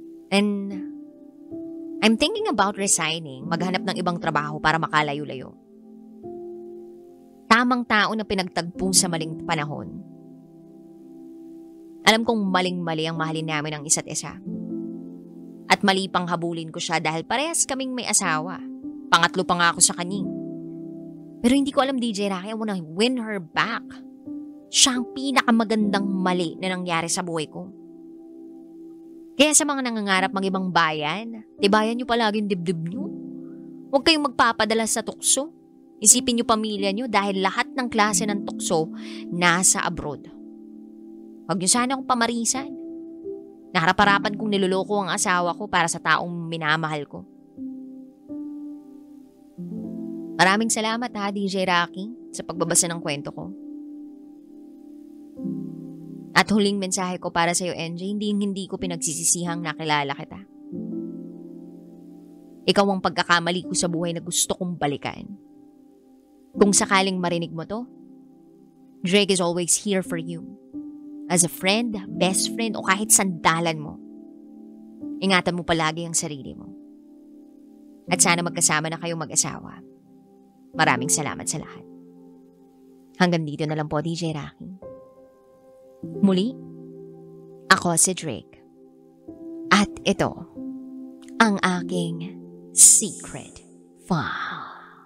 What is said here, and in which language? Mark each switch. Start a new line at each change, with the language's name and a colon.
English: And I'm thinking about resigning,
Filipino: maghanap ng ibang trabaho para makalayo-layo. Tamang tao na pinagtagpo sa maling panahon. Alam kong maling-mali ang mahalin namin ang isa't isa. At mali pang habulin ko siya dahil parehas kaming may asawa. Pangatlo pa nga ako sa kanyang. Pero hindi ko alam,
English: DJ Rocky, I wanna win her back.
Filipino: Siya ang pinakamagandang mali na nangyari sa buhay ko. Kaya sa mga nangangarap mag-ibang bayan, tibayan nyo palagi yung dibdib nyo. Huwag kayong magpapadala sa tukso. Isipin nyo pamilya nyo dahil lahat ng klase ng tukso nasa abroad. Huwag nyo sana akong pamarisan. Naharap-harapan kong niloloko ang asawa ko para sa taong minamahal ko. Maraming salamat DJ Rocky, sa pagbabasa ng kwento ko. At huling mensahe ko para sa iyo, NJ, hindi ko pinagsisisihang nakilala kita. Ikaw ang pagkakamali ko sa buhay na gusto kong balikan. Kung sakaling marinig mo to,
English: Drake is always here for you. As a friend, best friend,
Filipino: o kahit sandalan mo. Ingatan mo palagi ang sarili mo. At sana magkasama na kayong mag-asawa. Maraming salamat sa lahat. Hanggang dito na lang po, DJ Rocky. Muli, ako si Drake. At ito, ang aking secret file.